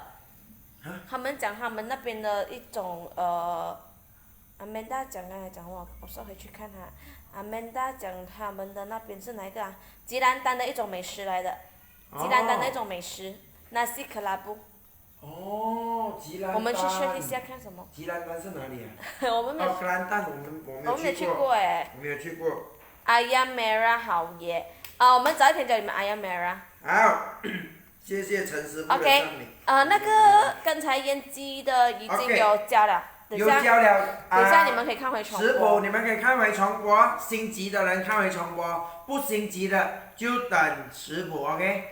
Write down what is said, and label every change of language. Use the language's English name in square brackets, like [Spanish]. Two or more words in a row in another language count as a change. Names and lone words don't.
[Chinese] 他们讲他们那边的一种Amanda 讲刚才讲我稍回去看哈。Amanda 讲他们的那边是哪一个啊？吉兰丹的一种美食来的，吉兰丹的一种美食，那西格拉布。吉兰丹。我们去 check 一下看什么？吉兰丹是哪里啊？我们没有。吉兰丹我没有去过。我没有去过。 [Malay] ayam merah [Chinese] 好耶！我们早一天教你们 [Malay] ayam merah。 [Chinese] 好，谢谢陈师傅的赞美。那个刚才腌鸡的已经有教了。有教了。等一下你们可以看回重播。食谱你们可以看回重播，心急的人看回重播，不心急的就等食谱 ，OK。